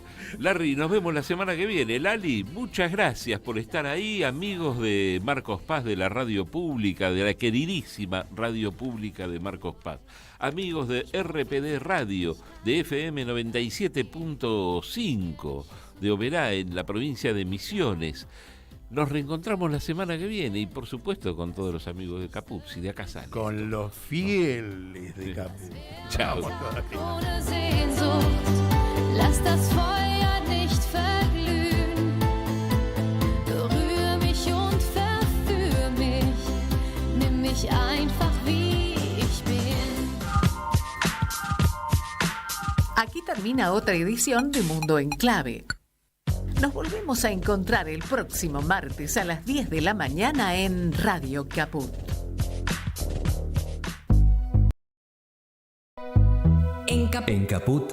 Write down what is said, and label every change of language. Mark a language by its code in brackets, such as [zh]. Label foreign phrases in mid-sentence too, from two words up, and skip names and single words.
[es] Larry, nos vemos la semana que viene. Lali, muchas gracias por estar ahí, amigos de Marcos Paz, de la radio pública, de la queridísima radio pública de Marcos Paz, amigos de RPD Radio, de FM 97.5, de Oberá, en la provincia de Misiones. Nos reencontramos la semana que viene y por supuesto con todos los amigos de Caput, si de acá salen. Con los fieles de Caput. Chao. [de] Ohne Sehnsucht, lass das Feuer nicht verglühen. Berühre mich und verführe mich, nimm mich einfach wie ich bin. [es] Aquí termina otra edición de Mundo en Clave. Nos volvemos a encontrar el próximo martes a las 10 de la mañana en Radio Caput. En Caput.